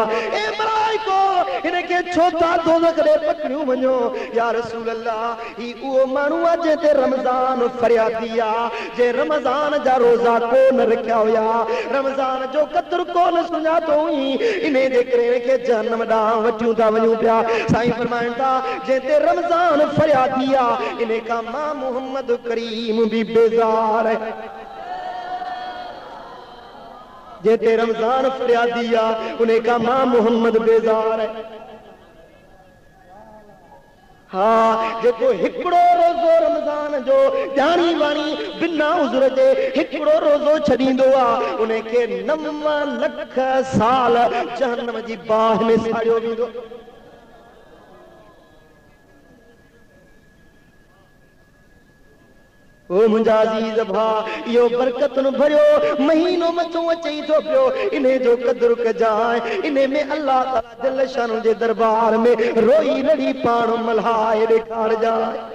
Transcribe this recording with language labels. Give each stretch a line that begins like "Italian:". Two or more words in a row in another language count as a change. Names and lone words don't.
Sindhi: ए मलाइको हिनखे छो था दोज़ख ॾे पकड़ियूं वञो
Arabic: يا رسول الله
Sindhi: ही उहो माण्हू आहे जंहिं ते रमज़ान फरियादी आहे, जे रमज़ान जा रोज़ा कोन रखिया हुया, रमज़ान जो क़दुरु कोन सुञातो हुई, इन जे करे हिनखे जहन्नम ॾांहुं वठियूं था वञूं पिया। साईं फरमाइनि था जंहिं ते रमज़ान फरियादी आहे इन खां मां मोहम्मद करीम बि बेज़ार आहे। जेते रमजान फरियादी आ उन्हें का मां मोहम्मद बेजार है। हाँ जेको हिकड़ो रोज़ो रमजान जो जानी वाणी बिना उज़र जे हिकड़ो रोज़ो छॾींदो आ उन्हें के 9 लख साल जहन्नम जी बाह में साड़ियो वेंदो। ओ मुंहिंजा अज़ीज़ भाउ इहो बरकतुनि भरियो महीनो मचो अचई थो पियो, इन्हे जो क़दुरु कजांइ, इन्हे में
Arabic: الله تعالى جل شأن
Sindhi: जे दरबार में रोई रड़ी पाण मल्हाए ॾेखारजांइ।